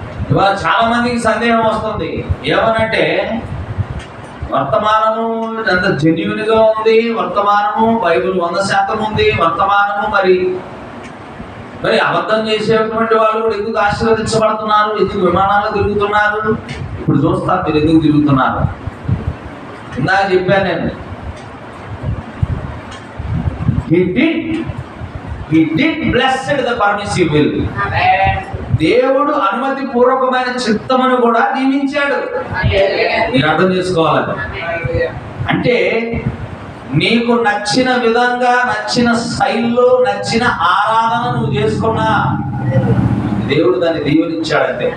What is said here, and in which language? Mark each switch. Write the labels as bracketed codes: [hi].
[te] ఇవాళ చాలా మందికి సందేహం వస్తుంది. ఏమనంటే వర్తమానము ఎంత జెన్యూన్ గా ఉంది, వర్తమానము బైబిల్ 100% ఉంది, వర్తమానము మరి అబద్ధం చేసేటువంటి వాళ్ళు కూడా ఎందుకు ఆశీర్వదించబడుతున్నారు, ఎందుకు విమానాల్లో తిరుగుతున్నారు? ఇప్పుడు చూస్తారు మీరు ఎందుకు తిరుగుతున్నారు. ఇందాక చెప్పాను నేను, [en] he did blessed the permissive will. [te] దేవుడు అనుమతి పూర్వకమైన చిత్తమును కూడా దీవించాడు. మీరు అర్థం చేసుకోవాలి. అంటే నీకు నచ్చిన విధంగా, నచ్చిన శైలిలో, నచ్చిన ఆరాధన నువ్వు చేసుకున్నా దేవుడు దాన్ని దీవెనిచ్చాడంటే.